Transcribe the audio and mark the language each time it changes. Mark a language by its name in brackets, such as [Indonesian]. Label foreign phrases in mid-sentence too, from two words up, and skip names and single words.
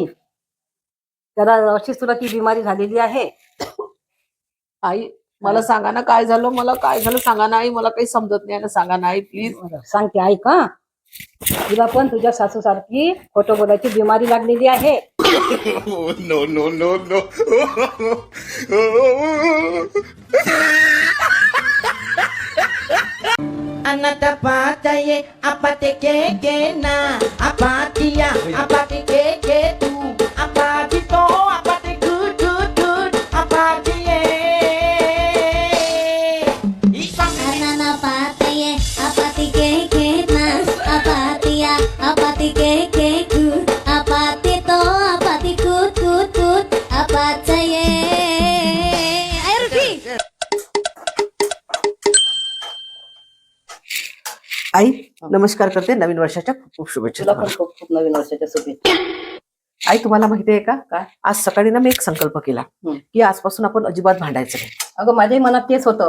[Marathi] त्याला अशीच तुला ती बिमारी झालेली आहे. आई मला सांगा ना काय झालं, मला काय झालं सांगा ना आई, मला काही समजत नाही ना, सांगा ना आई प्लीज. सांगते ऐक हा. तुला पण तुझ्या सासू सारखी खोटं बोलायची बिमारी लागलेली आहे. [English] No, no, no, no. Anata pataye apate ke na apatia apate ke tu apati to apate good good good apatie Anana pataye apati ke na apatia apati ke ku apati to apati kut kut kut apataye. Ayo Rufi. [Marathi] आई नमस्कार करते, नवीन वर्षाच्या खूप खूप शुभेच्छा तुला पण तुम्हाला. खूप खूप नवीन वर्षाच्या शुभेच्छा. आई तुम्हाला माहिती आहे का, काय? आज सकाळी ना मी एक संकल्प केला हम्म. की आजपासून आपण अजिबात भांडायचं नाही. अगं माझ्याही मनात तेच होतं.